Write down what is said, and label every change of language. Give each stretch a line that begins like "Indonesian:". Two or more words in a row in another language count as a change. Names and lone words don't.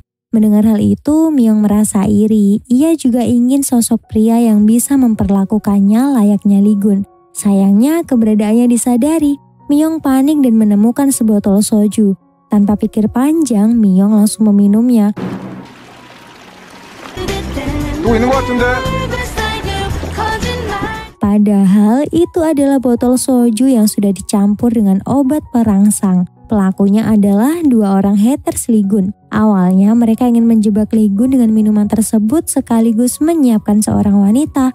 Indonesian: Mendengar hal itu, Myong merasa iri. Ia juga ingin sosok pria yang bisa memperlakukannya layaknya Lee Gun. Sayangnya keberadaannya disadari. Myong panik dan menemukan sebotol soju. Tanpa pikir panjang, Myong langsung meminumnya.
Korean: 또 있는 것 같은데?
Indonesian: Padahal itu adalah botol soju yang sudah dicampur dengan obat perangsang. Pelakunya adalah dua orang haters Lee Gun. Awalnya mereka ingin menjebak Lee Gun dengan minuman tersebut sekaligus menyiapkan seorang wanita.